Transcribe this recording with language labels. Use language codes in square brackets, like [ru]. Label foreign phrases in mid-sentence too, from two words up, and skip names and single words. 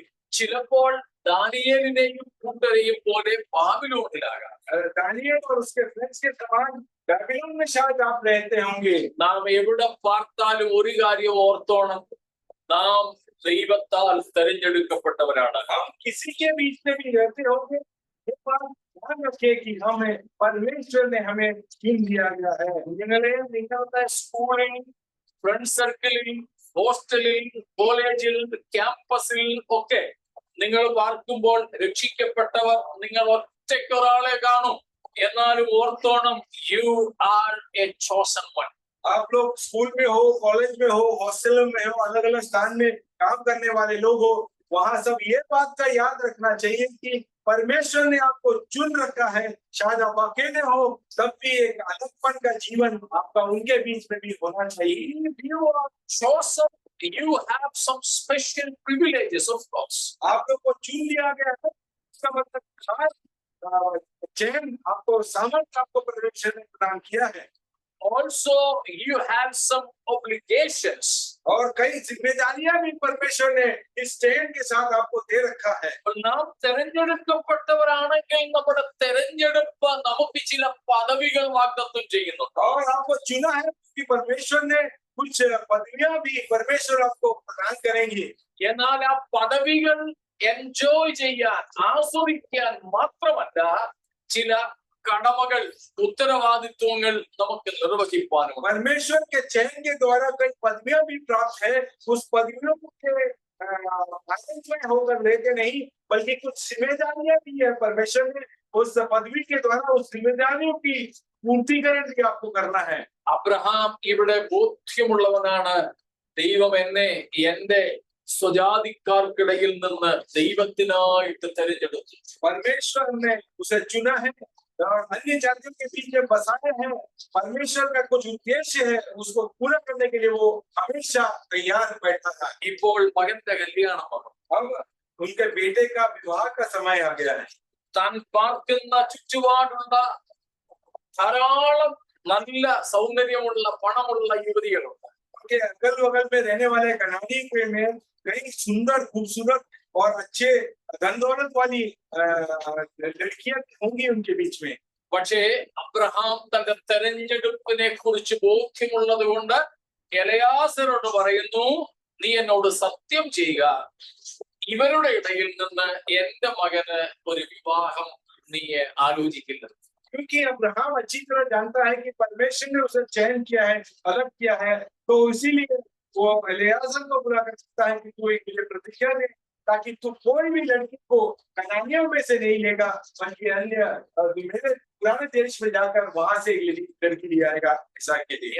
[ml] ചിലപ്പോൾ ദാനിയേലിനെയും കൂട്ടരെയും പോലെ ബാബിലോണിലാകാം. [hi] दानियल और उसके फ्रेंड्स के समान बाबिलोन में शायद आप रहते होंगे। [ml] നാം എവിടെ പാർത്താലും ഒരു കാര്യം ഓർത്തോണം, നാം ദൈവത്താൽ തെരഞ്ഞെടുക്കപ്പെട്ടവരാണ്. [hi] हम किसी के बीच में भी रहते होंगे, ये बात ध्यान रखिए कि हमें परमेश्वर ने हमें चुन लिया गया है। [ml] നിങ്ങളുടെ സ്കൂളിൽ, [en] friend circle, [ml] ഹോസ്റ്റലിൽ, കോളേജിൽ, ക്യാമ്പസിൽ ഒക്കെ നിങ്ങൾ പാർക്കുമ്പോൾ രക്ഷിക്കപ്പെട്ടവർ നിങ്ങൾ ഒറ്റയ്ക്കൊരാളെ കാണും. എന്നാലും ഓർത്തോണം, [en] you are a chosen one. [hi] आप लोग स्कूल में हो, कॉलेज में हो, हॉस्टल में हो, अलग अलग स्थान में काम करने वाले लोग हो, वहां सब ये बात का याद रखना चाहिए कि परमेश्वर ने आपको चुन रखा है। शायद आप अकेले हो, तब भी एक अलगपन का जीवन आपका उनके बीच में भी होना चाहिए। [en] You are chosen, you have some special privileges, of course. [hi] आप लोग को चुन लिया गया है, इसका मतलब खास चयन आपको, सामर्थ्य आपको परमेश्वर ने प्रदान किया है। [en] Also, you have some obligations. [hi] और कई जिम्मेदारियां भी परमेश्वर ने इस चयन के साथ आपको दे रखा है। [ml] നാം തെരഞ്ഞെടുക്കപ്പെട്ടവരാണെങ്കിൽ നമ്മുടെ തെരഞ്ഞെടുപ്പ് നമുക്ക് ചില പദവികൾ വാഗ്ദത്തം ചെയ്യുന്നുണ്ട്. [hi] और आपको चुना है कि परमेश्वर ने कुछ पदवियां भी परमेश्वर आपको प्रदान करेंगे। [ml] എന്നാൽ ആ പദവികൾ എൻജോയ് ചെയ്യാൻ, ആസ്വദിക്കാൻ മാത്രമല്ല, ചില കടമകൾ, ഉത്തരവാദിത്വങ്ങൾ നമുക്ക് നിർവഹിക്കാനും. [hi] परमेश्वर के चयन के द्वारा कई पदवियां भी प्राप्त है। उस पदवियों के आनंद में होकर लेते नहीं, बल्कि कुछ जिम्मेदारियां भी है। परमेश्वर ने उस पदवी के द्वारा उस जिम्मेदारियों की पूर्तिकरण भी आपको करना है। [ml] അബ്രഹാം ഇവിടെ ബോധ്യമുള്ളവനാണ്, ദൈവം എന്നെ എന്റെ സ്വജാതിക്കാർക്കിടയിൽ നിന്ന് ദൈവത്തിനായിട്ട് തെരഞ്ഞെടുത്തു. [hi] परमेश्वर ने उसे चुना है और अन्य जातियों के बीच में बसाया है। परमेश्वर का कुछ उद्देश्य है, उसको पूरा करने के लिए वो हमेशा तैयार बैठा था। [ml] ഇപ്പോൾ മകന്റെ കല്യാണം വന്നു. [hi] अब उनके बेटे का विवाह का समय आ गया है। [ml] താൻ പാർക്കുന്ന ചുറ്റുപാടുള്ള ധാരാളം നല്ല സൗന്ദര്യമുള്ള പണമുള്ള യുവതികളുണ്ട്. [hi] उनके अगल बगल में रहने वाले कनानी में कई सुंदर, खूबसूरत और अच्छे धन दौलत वाली लड़कियां होंगी उनके बीच में। [ml] പക്ഷേ അബ്രഹാം തന്റെ തെരഞ്ഞെടുപ്പിനെ കുറിച്ച് ബോധ്യമുള്ളത് കൊണ്ട് എലയാസരോട് പറയുന്നു, നീ എന്നോട് സത്യം ചെയ്യുക, ഇവരുടെ ഇടയിൽ നിന്ന് എന്റെ മകന് ഒരു വിവാഹം നീ ആലോചിക്കില്ല. [hi] क्योंकि अब्राहम अच्छी तरह जानता है कि परमेश्वर ने उसे चयन किया है, अलग किया है, तो इसीलिए वो एलियाजर को बुला कर सकता है कि तू एक प्रतिज्ञा दे, ताकि तू कोई भी लड़की को कनानियों में से नहीं लेगा, बल्कि अन्य मेरे पुराने देश में जाकर वहां से एक लड़की ले आएगा इसहाक के लिए।